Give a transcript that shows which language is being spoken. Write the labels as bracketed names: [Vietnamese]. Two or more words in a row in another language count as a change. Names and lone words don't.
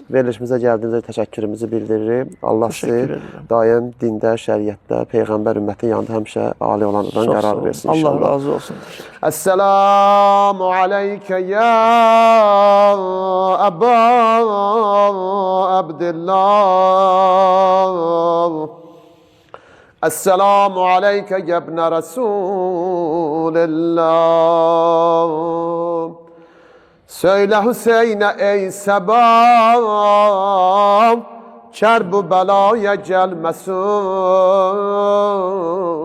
[Azerbaijani] Verilişimizə gəldiyinizdə təşəkkürümüzü bildiririk. Allah sizi Təşəkkür edirəm. daim dində, şəriətdə, Peyğəmbər ümmətin yanında həmişə ali olanlardan Çox sağ qərar olun. versin Allah inşallah. razı olsun. [Arabic] السلام عليك يا أبا عبد الله. السلام عليك يا ابن رسول الله. [Turkish] Söyle Hüseyin'e ey sebab, çerbu belaya gelmesin.